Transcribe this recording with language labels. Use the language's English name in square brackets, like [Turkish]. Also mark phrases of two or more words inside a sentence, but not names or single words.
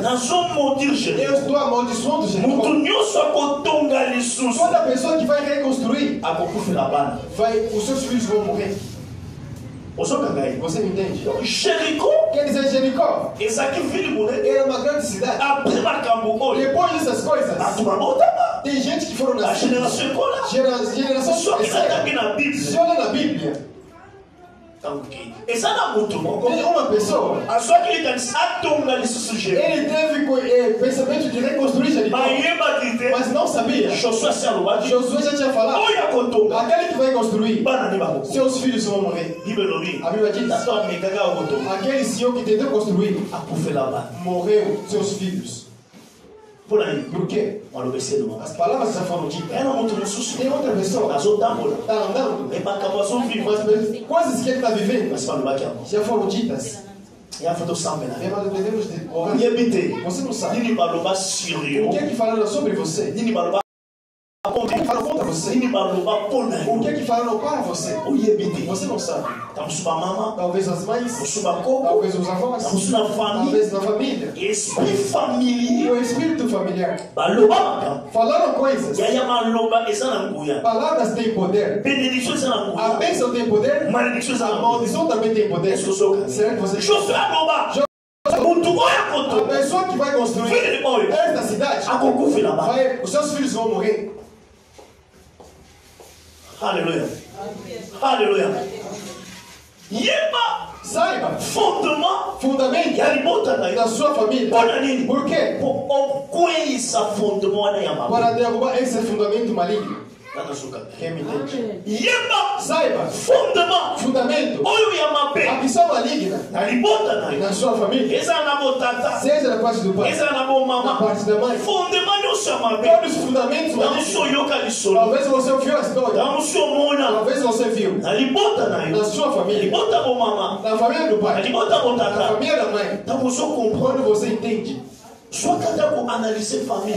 [Lingala] nazomaudire jeriko [Portuguese] eu estou amaldiçoando [Lingala] moto [Portuguese] Jericó. [Lingala] nyonso akotonga lisusu [Portuguese] Toda pessoa que vai reconstruir, [Lingala] akokufela bana [Portuguese] os seus filhos vão morrer. [Lingala] ozoka ngai [Portuguese] Você me entende? [Lingala] jeriko [Portuguese] Quer dizer, Jericó [Lingala] ezalaki ville monene [Portuguese] era uma grande cidade. [Lingala] apres makambo oyo [Portuguese] Depois dessas coisas, [Lingala] bato babotama [Portuguese] tem gente que foram a nascidos. [Lingala] génération ekola [Portuguese] Geração [Lingala] soki natangi na [Portuguese] Se [Lingala] bible [Portuguese] olha na Bíblia, [Lingala] ntango kei eza na moto moko [Portuguese] tem uma pessoa, [Lingala] azwaki likanisi atonga lisusu jeriko [Portuguese] ele teve pensamento de reconstruir Jericó, [Lingala] bayebaki te [Portuguese] mas não sabia. [Lingala] josue asi alobaki [Portuguese] Josué já tinha falado: [Lingala] oyo akotonga [Portuguese] aquele que vai construir, [Lingala] bana nde bakoko [Portuguese] seus filhos vão morrer. [Lingala] bible elobi [Portuguese] A Bíblia diz: [Lingala] tato amekaka akotonga [Portuguese] aquele senhor que tentou construir, [Lingala] akufela bana [Portuguese] morreu seus filhos. [Lingala] mpo na nini [Portuguese] Por quê? [Lingala] malobesi elobaka [Portuguese] As palavras já foram ditas. [Lingala] ena moto mosusu [Portuguese] Tem outra pessoa, [Lingala] azotambola [Portuguese] está andando, [Lingala] e makambo azoviva [Portuguese] mas coisas que ele está vivendo [Lingala] kasi balobaki yango [Portuguese] já foram ditas. [Lingala] ya foto osambela [Portuguese] Nós devemos de orar. [Lingala] oyebi te [Portuguese] Você não sabe. [Lingala] nini baloba sur [Portuguese] O [Lingala] yo [Portuguese] que é que falaram sobre você? [Lingala] nini baloba [Portuguese] O que é que falaram contra você? [Lingala] nini baloba mpo na [Portuguese] O que é [Lingala] yo [Portuguese] que falaram para você? [Lingala] oyebi te [Portuguese] Você não sabe. [Lingala] tamosu bamama [Portuguese] Talvez as mães, [Lingala] mosu bakoko [Portuguese] talvez os avós, [Lingala] tamosu na famille [Portuguese] talvez na família. [Lingala] esprit [Portuguese] E [Lingala] familier [Portuguese] o espírito familiar. [Lingala] baloba makambo [Portuguese] Falaram coisas. [Lingala] yaya maloba eza na nguya [Portuguese] Palavras têm poder. [Lingala] bénédiction eza na [Portuguese] A [Lingala] nguya [Portuguese] bênção tem poder. [Lingala] malédiction eza [Portuguese] A [Lingala] na nguya [Portuguese] maldição também tem poder. [French] est-ce que [Lingala] ozoka [Portuguese] Será que você... [Lingala] josue aloba motu oyo nakoto [Portuguese] A pessoa que vai construir Filho de Moisés. esta cidade, [Lingala] akokufela ba [Portuguese] os seus filhos vão morrer. [Lingala] Alléluia. Alléluia. Yeba [Portuguese] Saiba, [Lingala] fondement [Portuguese] fundamento [Lingala] ya libota na [Portuguese] da [Lingala] yo. [Portuguese] sua família. [Lingala] Mpona nini? [Portuguese] Por quê? [Lingala] Po okweyisa fondement wana ya mabe. [Portuguese] Para derrubar esse fundamento maligno. [Lingala] Nana suka. [Portuguese] Quem me entende? [Lingala] Yeba [Portuguese] Saiba, [Lingala] fondement [Portuguese] fundamento, [Lingala] oyo ya [Portuguese] a [Lingala] mabe [Portuguese] missão maligna [Lingala] na libota na yo. [Portuguese] na sua família, [Lingala] Ezala na botata, [Portuguese] seja da parte do pai, [Lingala] ezala na bo [Portuguese] da [Lingala] mama. [Portuguese] parte da mãe, [Lingala] Fondement nyonso ya mabe. [Portuguese] todos os fundamentos [Lingala] Na [Portuguese] malignos. [Lingala] muso yoka lisolo. [Portuguese] Talvez você ouviu a história, [Lingala] Na muso mona. [Portuguese] talvez você viu [Lingala] Na libota na [Portuguese] na [Lingala] yo. [Portuguese] sua família, [Lingala] Libota bo mama. [Portuguese] na família do [Lingala] Na [Portuguese] pai, [Lingala] libota bo [Portuguese] na [Lingala] tata. [Portuguese] família da mãe. [Lingala] Na muso comprendre. [Portuguese] Quando você entende, [Lingala] Soit kata ko analyser famille.